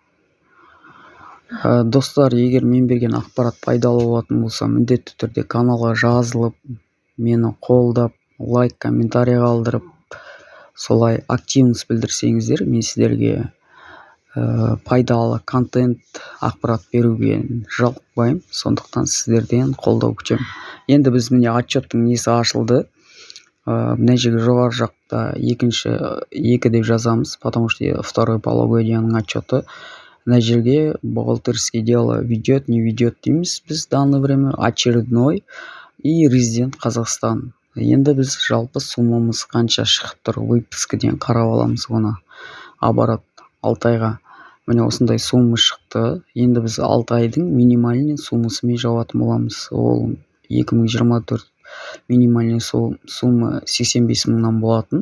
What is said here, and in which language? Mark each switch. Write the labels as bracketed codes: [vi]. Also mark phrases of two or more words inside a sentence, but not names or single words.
[kk] Достар, егер мен берген ақпарат пайдалы болатын болса, міндетті түрде каналға жазылып, мені қолдап, лайк, комментарий қалдырып, солай активность білдірсеңіздер, мен сіздерге пайдалы контент, ақпарат беруге жалықпаймын. Сондықтан сіздерден қолдау күтемін. Енді біз міне отчеттың несі ашылды. Мына жерге жоғары жақта 2 деп жазамыз, [ru] потому что второй полугодияның отчеты. [kk] Мына жерге [ru] бухгалтерское дело ведет, не ведет [kk] дейміз біз [ru] данное время, очередной и резидент Қазақстан. [kk] Енді біз жалпы суммамыз қанша шығып тұр, выпискіден қарап аламыз оны. Оборот 6 айға. Міне осындай сумма шықты. Енді біз 6 айдың минимальный суммасымен жауатын боламыз. Ол 2024 [ru] минимальный сумма [kk] 85 мыңнан болатын.